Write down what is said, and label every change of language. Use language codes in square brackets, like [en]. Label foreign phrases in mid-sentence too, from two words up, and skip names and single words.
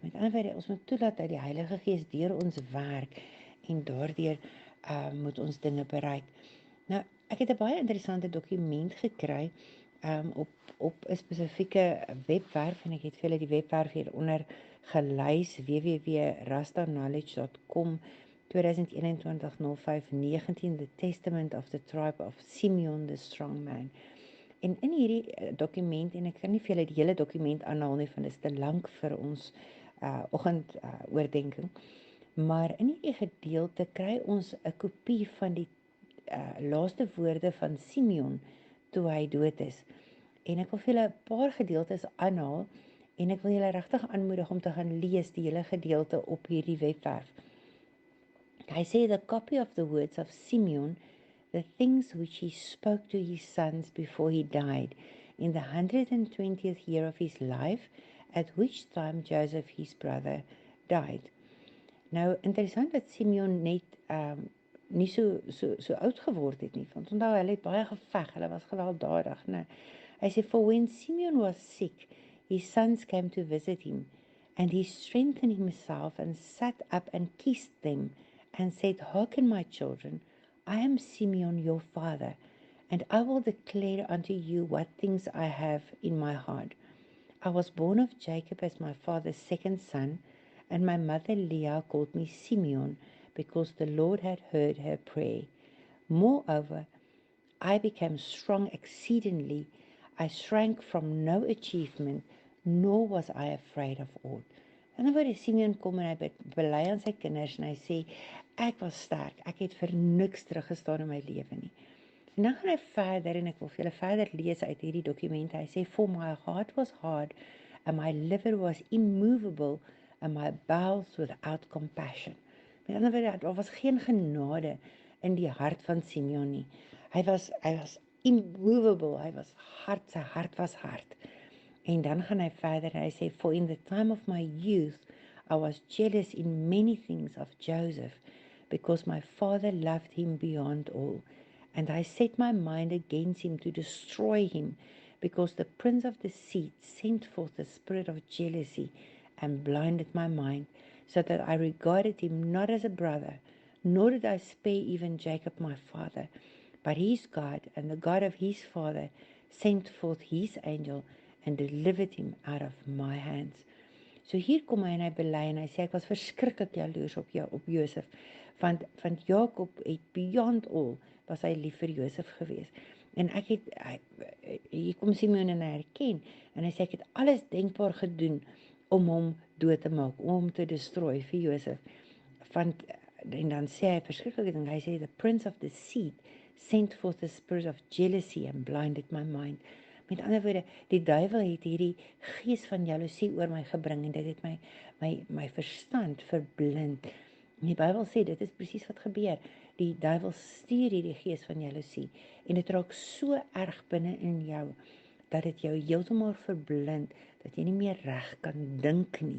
[af] Met ander woorde, ons moet toelaat dat die Heilige Gees deur ons werk en daardeur moet ons dinge bereik. Nou, ek het 'n baie interessante dokument gekry op 'n spesifieke webwerf, en ek het vir julle die webwerf hieronder gelys, www.rastaknowledge.com, 2021-05-19, The Testament of the Tribe of Simeon, the Strong Man. En in hierdie dokument, en ek kan nie vir julle die hele dokument aanhaal nie, want dit is te lank vir ons oggend oordenking, maar in hierdie gedeelte kry ons 'n kopie van die laaste woorde van Simeon toe hy dood is. En ek wil vir julle 'n paar gedeeltes aanhaal, en ek wil julle regtig aanmoedig om te gaan lees die hele gedeelte op hierdie webwerf. Hy sê, [en] the copy of the words of Simeon, the things which he spoke to his sons before he died, in the 120th year of his life, at which time Joseph, his brother, died. [af] Nou, interessant dat Simeon net nie so oud geword het nie, want onthou, hulle het baie geveg, hulle was gewelddadig, né? Hy sê, [en] for when Simeon was sick, his sons came to visit him, and he strengthened himself and sat up and kissed them and said, hearken, my children, I am Simeon your father, and I will declare unto you what things I have in my heart. I was born of Jacob as my father's second son, and my mother Leah called me Simeon, because the Lord had heard her prayer. Moreover, I became strong exceedingly. I shrank from no achievement, nor was I afraid of aught. [af] En dan word Simeon kom en hy bely aan sy kinders en hy sê, ek was sterk, ek het vir niks teruggestaan in my lewe nie. En dan gaan hy verder, en ek wil vir julle verder lees uit hierdie dokumente. Hy sê, [en] for my heart was hard, and my liver was immovable, and my bowels without compassion. [af] Met ander woorde, daar was geen genade in die hart van Simeon nie. Hy was immovable, hy was hard, sy hart was hard. En dan gaan hy verder en hy sê, [en] for in the time of my youth, I was jealous in many things of Joseph, because my father loved him beyond all. And I set my mind against him to destroy him, because the prince of deceit sent forth the spirit of jealousy and blinded my mind, so that I regarded him not as a brother, nor did I spare even Jacob my father. But his God and the God of his father sent forth his angel and delivered him out of my hands. [af] So hier kom hy en hy bely en hy sê ek was verskriklik jaloers op Josef, want Jakob het [en] beyond all, [af] was hy lief vir Josef gewees. En hier kom Simeon en hy herken, en hy sê ek het alles denkbaar gedoen om hom dood te maak, om hom te destroy vir Josef. En dan sê hy verskriklike ding, hy sê [en] the prince of the seed sent forth the spirit of jealousy and blinded my mind. [af] Met ander woorde, die duiwel het hierdie gees van jaloesie oor my gebring en dit het my verstand verblind. En die Bybel sê dit is presies wat gebeur. Die duiwel stuur hierdie gees van jaloesie en dit raak so erg binne in jou dat dit jou heeltemal verblind dat jy nie meer reg kan dink nie.